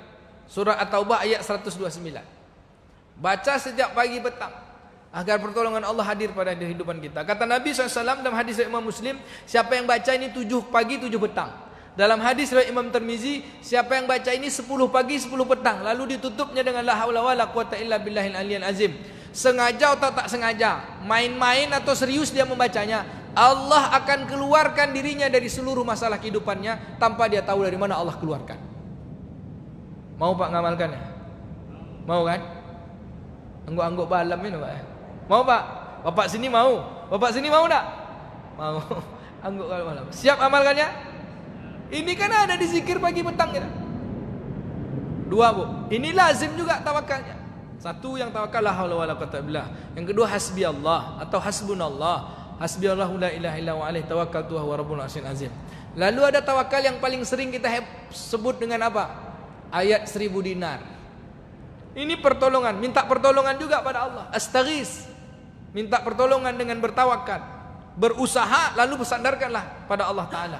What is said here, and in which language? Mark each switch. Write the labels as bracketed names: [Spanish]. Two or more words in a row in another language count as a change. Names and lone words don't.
[Indonesian] Surah At-Taubah ayat 129. Baca sejak pagi petang agar pertolongan Allah hadir pada kehidupan kita. Kata Nabi SAW dalam hadis Imam Muslim, siapa yang baca ini 7 pagi 7 petang. Dalam hadis riwayat Imam Tirmizi, siapa yang baca ini 10 pagi 10 petang, lalu ditutupnya dengan [Arabic] لا حول ولا قوة إلا بالله العلي العظيم. [Indonesian] sengaja atau tak sengaja, main-main atau serius dia membacanya, Allah akan keluarkan dirinya dari seluruh masalah kehidupannya tanpa dia tahu dari mana Allah keluarkan. Mau Pak ngamalkannya? Mau kan? Angguk-angguk balam ini Pak. Mau Pak? Bapak sini mau? Bapak sini mau tak? Mau. Angguk balam. Siap amalkannya? Ini kan ada di zikir pagi petang kita. Dua Bu. Ini lazim juga tawakalnya. Satu yang tawakal [Arabic] لا حول ولا قوة بالله. [Indonesian] Yang kedua [Arabic] حسبي الله [Indonesian] atau hasbunallah. [Arabic] حسبي الله لا إله إلا هو عليه توكلت وهو رب العرش العظيم. [Indonesian] Lalu ada tawakal yang paling sering kita sebut dengan apa? Ayat 1000 dinar. Ini pertolongan, minta pertolongan juga pada Allah. Astaghis. Minta pertolongan dengan bertawakal. Berusaha lalu bersandarkanlah pada Allah Ta'ala.